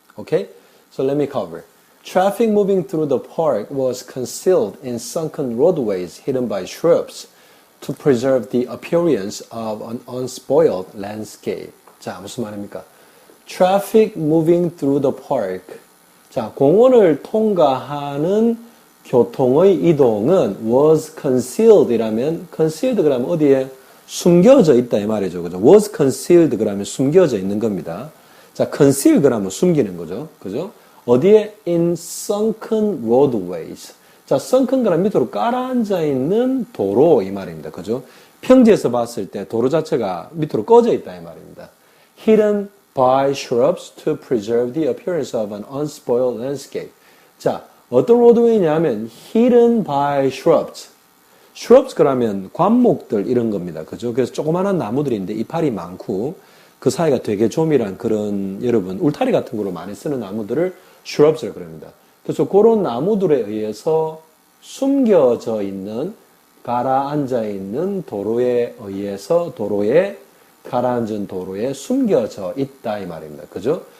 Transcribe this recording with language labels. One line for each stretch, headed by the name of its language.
English: Okay, so let me cover. Traffic moving through the park was concealed in sunken roadways hidden by shrubs to preserve the appearance of an unspoiled landscape.
Korean: 자, 무슨 말입니까?
English: Traffic moving through the park.
Korean: 자, 공원을 통과하는 교통의 이동은
English: was concealed
Korean: 이라면 concealed 그러면 어디에 숨겨져 있다 이 말이죠. 그죠?
English: was concealed
Korean: 그러면 숨겨져 있는 겁니다. 자, conceal 그러면 숨기는 거죠. 그죠? 어디에
English: in sunken roadways.
Korean: 자, sunken 그러면 밑으로 깔아앉아 있는 도로 이 말입니다. 그죠? 평지에서 봤을 때 도로 자체가 밑으로 꺼져 있다 이 말입니다.
English: hidden by shrubs to preserve the appearance of an unspoiled landscape.
Korean: 자, 어떤 로드웨이냐면
English: hidden by shrubs.
Korean: shrubs 그러면 관목들 이런 겁니다. 그죠? 그래서 조그마한 나무들이 있는데 이파리 많고 그 사이가 되게 조밀한 그런 여러분 울타리 같은 거로 많이 쓰는 나무들을 shrubs를 그럽니다. 그래서 그런 나무들에 의해서 숨겨져 있는 가라앉아 있는 도로에 의해서 가라앉은 도로에 숨겨져 있다 이 말입니다. 그죠?